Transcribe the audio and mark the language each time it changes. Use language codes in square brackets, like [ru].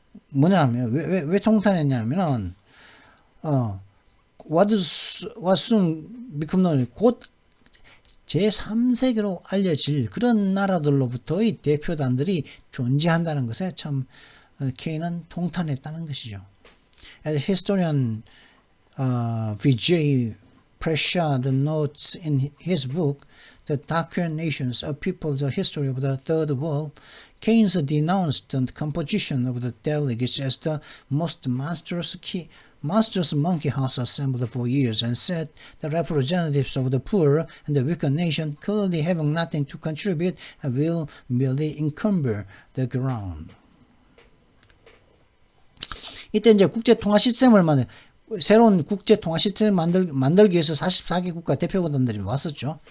[ko] 뭐냐면 왜 통탄했냐면은 [en] what soon become known, [ko] 곧 제3세계로 알려질 그런 나라들로부터의 대표단들이 존재한다는 것에 참 케인은 통탄했다는 것이죠. [en] As historian Vijay Prashad notes in his book The Darker Nations, A People's History of the Third World, Keynes denounced the composition of the delegates as the most monstrous monkey house assembled for years, and said the representatives of the poor and the weaker nation, clearly having nothing to contribute, will merely encumber the ground. [ko] 이때 이제 국제 통화 시스템을 새로운 국제 통화 시스템을 만들기 위해서 44개 국가 대표단들이 왔었죠.